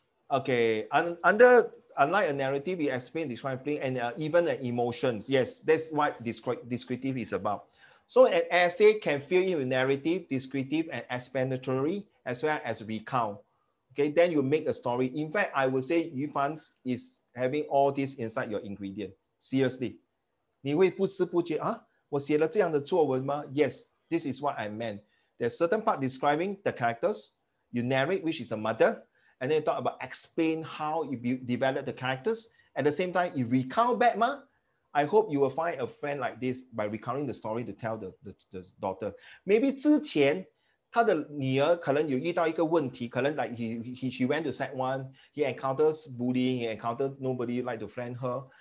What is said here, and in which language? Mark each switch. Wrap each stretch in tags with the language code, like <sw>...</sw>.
<en>Okay, unlike a narrative, we explain, describe, and even emotions. Yes, that's what descriptive is about. So an essay can fill in with narrative, descriptive, and explanatory, as well as recount. Okay, then you make a story. In fact, I would say Yufan is having all this inside your ingredient. Seriously.</en> <zh>你会不知不觉啊，我写了这样的作文吗？</zh> <en>Yes, this is what I meant. There's certain part describing the characters. You narrate, which is the mother, and then you talk about explain how you develop the characters. At the same time, you recount back, ma. I hope you will find a friend like this by recounting the story to tell the daughter. Maybe 之前他的女儿可能有遇到一个问题，可能 like she went to Sec1, he encounters bullying, he encountered nobody like to friend her.</en>